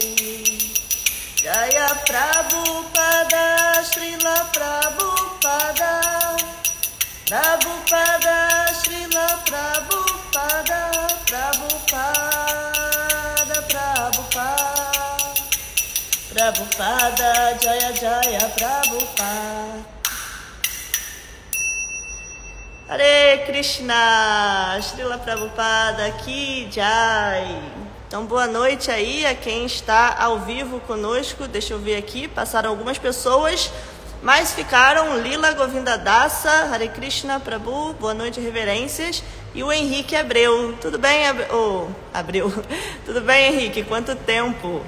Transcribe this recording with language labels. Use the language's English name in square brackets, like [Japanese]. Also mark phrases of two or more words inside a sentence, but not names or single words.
[Sanskrit] Jaya Prabhupada Srila Prabhupada Prabhupada Srila Prabhupada Prabhupada Prabhupada Jaya Jaya Prabhupada Hare Krishna, Srila Prabhupada, Ki Jai. [Portuguese] Então, boa noite aí a quem está ao vivo conosco. Deixa eu ver aqui, passaram algumas pessoas, mas ficaram Lila Govinda Dasa, [Sanskrit] Hare Krishna Prabhu, [Portuguese] boa noite, reverências. E o Henrique Abreu. Tudo bem, Abreu? Tudo bem, Henrique? Quanto tempo?